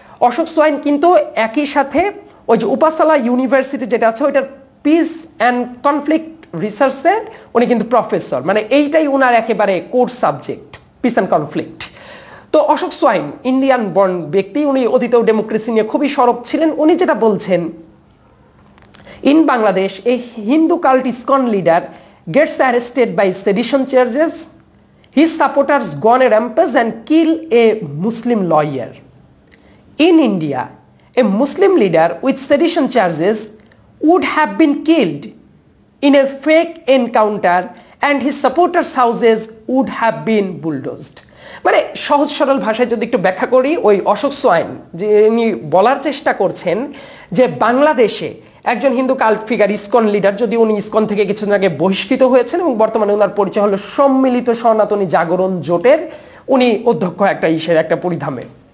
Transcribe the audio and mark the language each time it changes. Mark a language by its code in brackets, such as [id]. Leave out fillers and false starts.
[bn] Ashok swine কিন্তু একই সাথে ওই যে উপাসালা ইউনিভার্সিটি যেটা আছে, ওইটার পিস অ্যান্ড কনফ্লিক্ট রিসার্চের উনি কিন্তু প্রফেসর, মানে এইটাই উনার একেবারে course subject, piece and conflict. তো অশোক সোয়াইন ইন্ডিয়ান বর্ন ব্যক্তি, উনি অতীতেও ডেমোক্রেসি নিয়ে খুবই সরব ছিলেন। উনি যেটা বলছেন, [en] in Bangladesh, a Hindu cult ISKCON leader gets arrested by sedition charges. His supporters go on a rampage and kill a Muslim lawyer. In India, a Muslim leader with sedition charges would have been killed in a fake encounter and his supporters' houses would have been bulldozed. [bn] মানে সহজ সরল ভাষায় যদি একটু ব্যাখ্যা করি, ওই Ashok swine যে উনি বলার চেষ্টা করছেন যে বাংলাদেশে একজন Hindu cult figure, ISKCON leader, যদি উনি ইসকন থেকে কিছুদিন আগে বহিষ্কৃত হয়েছেন এবং বর্তমানে ওনার পরিচয় হলো সম্মিলিত সনাতনী জাগরণ জোটের উনি অধ্যক্ষ একটা পরিধামে।